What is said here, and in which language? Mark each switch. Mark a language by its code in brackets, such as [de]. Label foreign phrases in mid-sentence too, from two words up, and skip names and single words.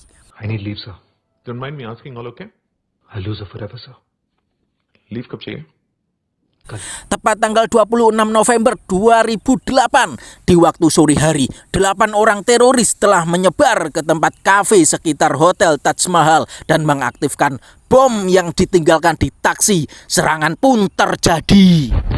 [en] I need leave, sir. Don't mind me asking, all okay? I'll lose her forever, sir. [hi] Leave कब चाहिए? [id] Tepat tanggal 26 November 2008, di waktu sore hari, 8 orang teroris telah menyebar ke tempat kafe sekitar Hotel Taj Mahal dan mengaktifkan bom yang ditinggalkan di taksi. Serangan pun terjadi.